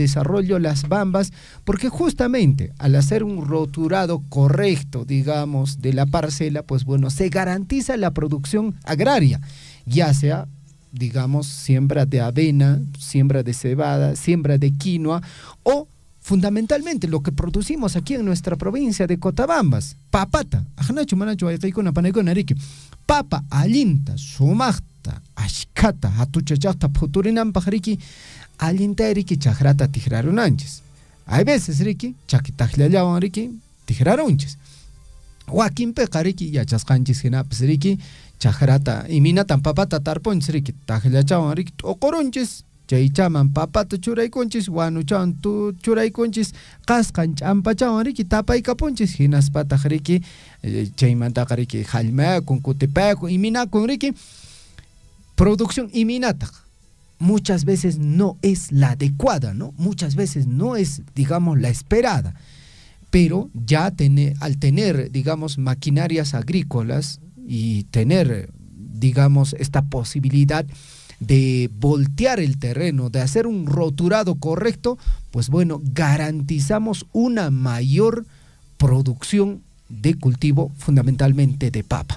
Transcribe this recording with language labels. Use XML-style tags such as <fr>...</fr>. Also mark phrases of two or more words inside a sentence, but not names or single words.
<es>Desarrollo Las Bambas, porque justamente al hacer un roturado correcto, digamos, de la parcela, se garantiza la producción agraria, ya sea, digamos, siembra de avena, siembra de cebada, siembra de quinoa, o fundamentalmente lo que producimos aquí en nuestra provincia de Cotabambas,</es> <qu>papata, papa allinta, sumaqta, ashkata, hatuchachaqta phuturinanpaq riki, allinta riki chakrata tikrarunanchis.</qu> <es>Hay veces</es> <qu>riki, chakitaqllallawan riki, tikrarunchis. Wakinpiqa riki, yachasqanchis hinapis riki, chakrata, iminatan papata tarpunchis riki, taqllachawan riki, t'uqurunchis. Chaychaman papata churaykunchis, wanuchawan churaykunchis, qasqan ch'ampachawan riki tapaykapunchis, hinaspataq riki chaymantaqa riki hallmayakun, kutipayakun, iminakun riki.</qu> <es>Producción iminataq muchas veces no es la adecuada, ¿no? Muchas veces no es, digamos, la esperada. Pero ya al tener, digamos, maquinarias agrícolas y tener, digamos, esta posibilidad de voltear el terreno, de hacer un roturado correcto, garantizamos una mayor producción de cultivo, fundamentalmente de papa.</es>